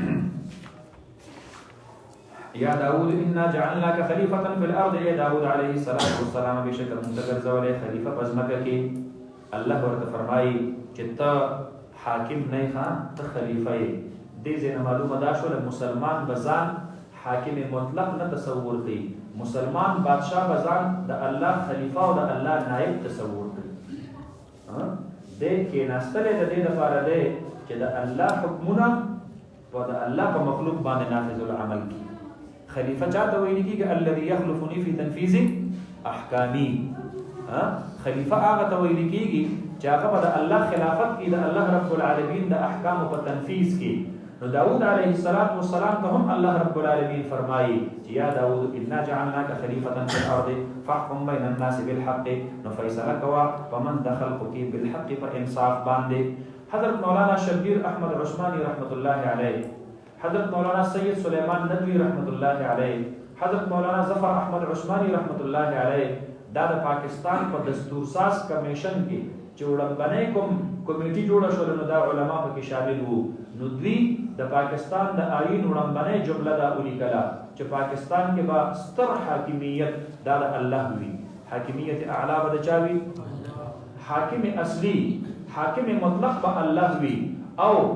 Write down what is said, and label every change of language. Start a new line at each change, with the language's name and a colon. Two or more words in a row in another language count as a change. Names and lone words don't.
Arabic: یا داود انا جعلناک خلیفة فی الارض
Pashto: یا داود
Arabic: علیه السلام
Pashto: بېشکه موږ ته ګرځولی خلیفه په ځمکه کې الله ورته فرمایي چې ته حاکم نه یې ښه ته خلیفه یې دې ځای نه معلومه دا شوله مسلمان به ځان حاکم مطلق نه تصور کوي مسلمان بادشاه به ځان د الله خلیفه او د الله نایب تصور کوي دې کېناستلی د دې دپاره دی چې د الله حکمونه په د الله په مخلوق باندې
Arabic: نافذ العمل
Pashto: کړي خلیفه چاته ویل کېږي
Arabic: الذي يخلفني في تنفيذ احکامي
Pashto: خلیفه هغه ته ویل کېږي چې هغه به د الله خلافت کې د الله
Arabic: رب العالمین
Pashto: د احکامو په تنفیذ کې نو داود
Arabic: علیه السلام
Pashto: ته هم الله
Arabic: رب العالمین
Pashto: فرمایي چې
Arabic: یا داود انا جعلناک خلیفة فی الارض فاحکم بین الناس
Pashto: بالحق نو فیصله کوه په منځ د خلقو کې بالحق په انصاف باندې حضرت مولانا شبیر احمد عثماني
Arabic: رحمت الله علیه
Pashto: حضرت مولانا سید سلیمان ندوی
Arabic: رحمت الله علیه
Pashto: حضرت مولانا ظفر احمد عثماني
Arabic: رحمت الله علیه
Pashto: دا د پاکستان په دستورساز کمیشن کې چې وړاندې کوم کمیټي جوړه شوه نو دا علما پکې شامل وو نو دوی د پاکستان د آئین وړاندې جمله دا ولیکله چې پاکستان کې به ستر حاکمیت دا د الله وي حاکمیت اعلی به د چا وي حاکم اصلي حاکم مطلق به الله وي او